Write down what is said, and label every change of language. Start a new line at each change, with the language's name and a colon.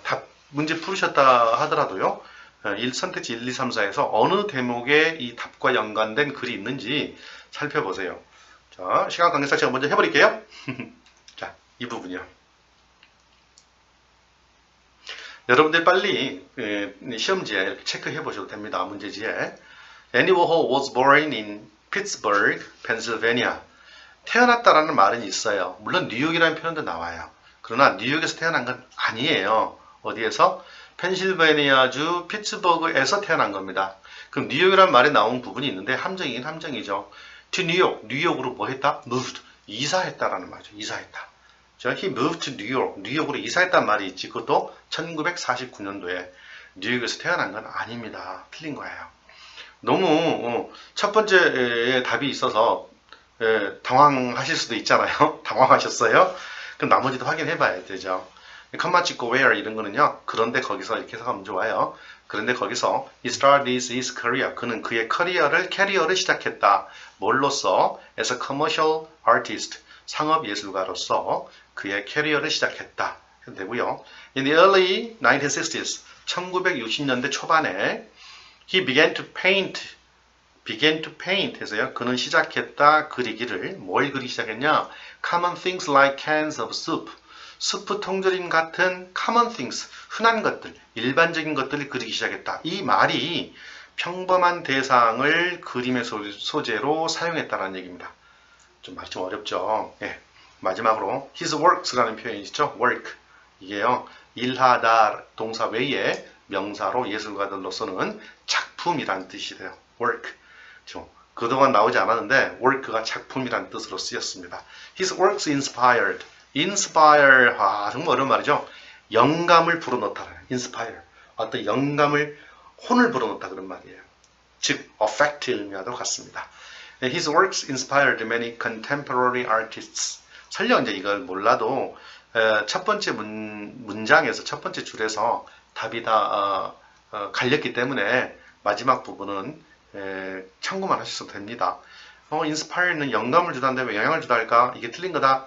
Korean: 답 문제 풀으셨다 하더라도요. 선택지 1, 2, 3, 4에서 어느 대목에 이 답과 연관된 글이 있는지 살펴보세요. 자, 시간 관계상 제가 먼저 해버릴게요. 자, 이 부분이요. 여러분들 빨리 시험지에 이렇게 체크해 보셔도 됩니다. 문제지에.
English: Andy Warhol was born in Pittsburgh, Pennsylvania.
Korean: 태어났다라는 말은 있어요. 물론 뉴욕이라는 표현도 나와요. 그러나 뉴욕에서 태어난 건 아니에요. 어디에서? 펜실베니아주 피츠버그에서 태어난 겁니다. 그럼 뉴욕이라는 말이 나온 부분이 있는데 함정이긴 함정이죠. To 뉴욕, 뉴욕으로 뭐 했다? moved, 이사했다라는 말이죠. 이사했다. 자,
English: he moved to New York,
Korean: 뉴욕으로 이사했단 말이 있지. 그것도 1949년도에 뉴욕에서 태어난 건 아닙니다. 틀린 거예요. 너무 첫 번째 답이 있어서 당황하실 수도 있잖아요. 당황하셨어요? 그럼 나머지도 확인해 봐야 되죠. 컴마 찍고 where 이런 거는요. 그런데 거기서 이렇게 해석하면 좋아요. 그런데 거기서
English: he started his career.
Korean: 그는 그의 캐리어를 시작했다. 뭘로써?
English: as a commercial artist.
Korean: 상업 예술가로서 그의 캐리어를 시작했다. 해도 되고요.
English: In the early 1960s.
Korean: 1960년대 초반에
English: he began to paint
Korean: 해서요. 그는 시작했다. 그리기를. 뭘 그리기 시작했냐?
English: Common things like cans of soup.
Korean: 스프 통조림 같은
English: common things,
Korean: 흔한 것들, 일반적인 것들을 그리기 시작했다. 이 말이 평범한 대상을 그림의 소재로 사용했다는 얘기입니다. 말이 좀 어렵죠. 예. 마지막으로
English: his works
Korean: 라는 표현이 있죠. work. 이게요. 일하다 동사 외에 명사로 예술가들로서는 작품이란 뜻이 돼요. work. 그동안 나오지 않았는데 work가 작품이란 뜻으로 쓰였습니다.
English: His works inspired.
Korean: inspire, 정말 어려운 말이죠. 영감을 불어넣다. inspire. 어떤 영감을, 혼을 불어넣다 그런 말이에요. 즉, affect 의미하도록 같습니다.
English: His works inspired many contemporary artists.
Korean: 설령 이제 이걸 몰라도 첫 번째 문장에서 첫 번째 줄에서 답이 다 갈렸기 때문에 마지막 부분은 참고만 하셔도 됩니다. inspire는 영감을 주다는데 왜 영향을 주다 할까? 이게 틀린 거다.